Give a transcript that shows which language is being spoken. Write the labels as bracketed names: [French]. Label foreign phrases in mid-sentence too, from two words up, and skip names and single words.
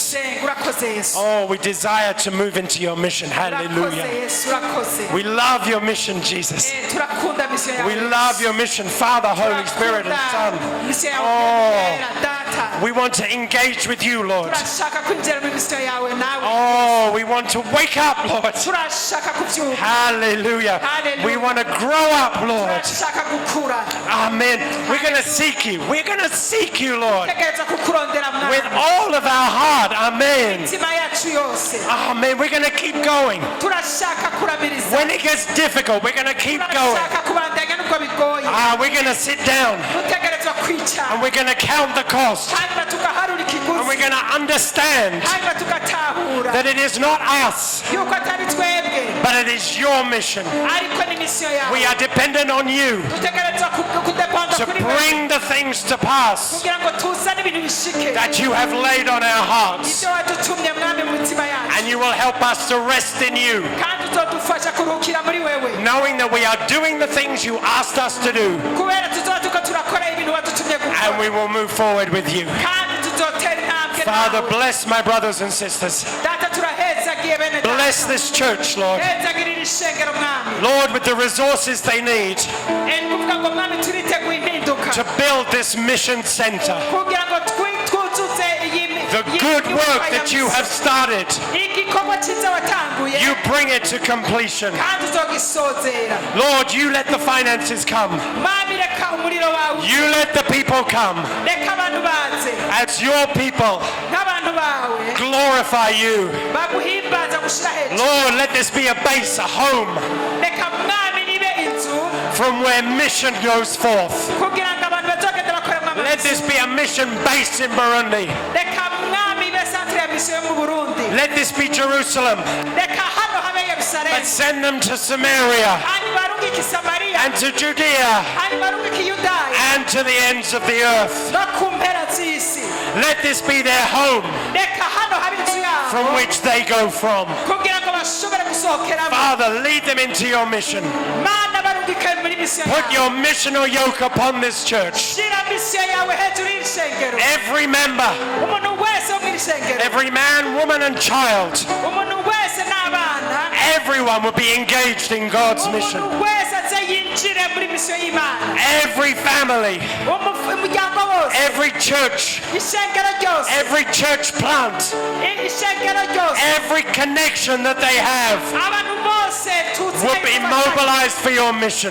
[Rundi] senga urakoze Yesu [English] Oh, we desire to move into your mission. [Rundi] urakoze [English] Hallelujah. [Rundi] Yesu urakoze [English] We love your mission, Jesus. [Rundi] turakunda misiyo yawe [English] We love your mission, Father, Holy Spirit, and Son. [Rundi] misiyo yawe [English] Oh. [Rundi] yera data [English] We want to engage with you, Lord. [Rundi] turashaka kwinjira muri misiyo yawe nawe [English] Oh, we want to wake up, Lord. [Rundi] turashaka kubyuka [English] Hallelujah. Hallelujah. We want to grow up, Lord. [Rundi] turashaka gukura [English] Amen. We're going to seek you. We're going to seek you, Lord, [Rundi] tegereza kukurondera [English] with [Rundi] mwana [English] all of our heart. Amen. [Rundi] imitima yacu yose [English] Amen. We're going to keep going. [Rundi] turashaka kurabiriza [English] When it gets difficult, we're going to keep going. [Rundi] turashaka kubandanya nubwo bigoye [English] We're going to sit down [Rundi] dutegerezwa kwicara [English] and we're going to count the cost. [Rundi] hanyuma tugaharura [English] And [Rundi] ikiguzi [English] we're going to understand [Rundi] hanyuma tugatahura [English] that it is not us, [Rundi] yuko atari twebwe [English] but it is your mission. [Rundi] ariko ni misiyo [English] We [Rundi] yawe [English] are dependent on you [Rundi] dutegerezwa kudepanda [English] to [Rundi] kuri wewe [English] bring the things to pass [Rundi] kugira ngo tuzane ibintu bishike [English] that you have laid on our hearts. [Rundi] ibyo wadutumye mwami mu mitima yacu [English] And you will help us to rest in you, [Rundi] kandi uzodufasha kuruhukira muri wewe [English] knowing that we are doing the things you asked us to do, [Rundi] kubera tuzoba tuko turakora ibintu wadutumye [English] and we [Rundi] gukora [English] will move forward with you. [Rundi] kandi tuzotera intambwe [English] Father, [Rundi] nawe [English] bless my brothers and sisters. [Rundi] data turahezagiye bene data [English] Bless this church, Lord. [Rundi] hezagirira ishengero mwami [English] Lord, with the resources they need [Rundi] ni kuvuga ngo mwami turiteguye impinduka [English] to build this mission center. [Rundi] kugira ngo twuzuze iyi [English] The good work that you have started, [Rundi] igikorwa cyiza watanguye [English] you bring it to completion. [Rundi] kandi uzogisozera [English] Lord, you let the finances come. [Rundi] mwami reka umuriro wawe [English] You let the people come. [Rundi] reka abantu baze [English] As your people, [Rundi] nk'abantu bawe [English] glorify you. [Rundi] baguhimbaza gushira hejuru [English] Lord, let this be a base, a home [Rundi] reka mwami nibe inzu [English] from where mission goes forth. [Rundi] kugira ngo abantu bazogenda bakora [English] Let this be a mission base in Burundi. [Rundi] reka mwami ibe santire ya misiyo yo mu burundi [English] Let this be Jerusalem. [Rundi] reka hano habe yerusalemu [English] But send them to Samaria [Rundi] hanyuma arungike samariya [English] and to Judea [Rundi] hanyuma arungike yudaya [English] and to the ends of the earth. [Rundi] no ku mpera z'isi [English] Let this be their home [Rundi] reka hano habe inzu yabo [English] from which they go from. [Rundi] kugira ngo bashobore gusohokeramo [English] Father, lead them into your mission. [Rundi] mana barungike muri misiyo [English] Put [Rundi] yawe [English] your missional yoke upon this church. [Rundi] shira misiyo yawe hejuru y'iri shengero [English] Every member, [Rundi] umuntu wese wo mu iri shengero [English] every man, woman, and child, [Rundi] umuntu wese n'abana [English] everyone will be engaged in God's mission. [Rundi] umuntu wese aze yinjire muri misiyo y'imana [English] Every family, [Rundi] umuryango wose [English] every church, [Rundi] ishengero ryose [English] every church plant, [Rundi] ishengero ryose [English] every connection that they have [Rundi] abantu bose [English] will be mobilized for your mission.